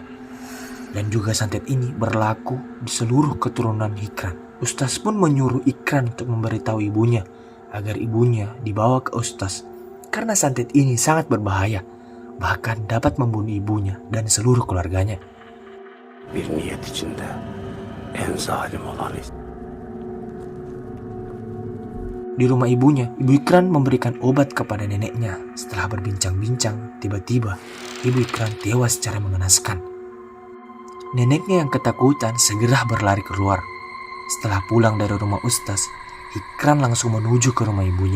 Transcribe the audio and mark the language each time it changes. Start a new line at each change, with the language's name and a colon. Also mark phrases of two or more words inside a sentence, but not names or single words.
Indonesian: Dan juga santet ini berlaku di seluruh keturunan Hikran. Ustaz pun menyuruh Ikran untuk memberitahu ibunya agar ibunya dibawa ke ustaz. Karena santet ini sangat berbahaya, bahkan dapat membunuh ibunya dan seluruh keluarganya.
Turkish: Bir niyet içinde en zalim olan
Indonesian: Di rumah ibunya, Ibu Ikran memberikan obat kepada neneknya. Setelah berbincang-bincang, tiba-tiba Ibu Ikran tewas secara mengenaskan. Neneknya yang ketakutan segera berlari keluar. Setelah pulang dari rumah ustaz, Ikran langsung menuju ke rumah ibunya.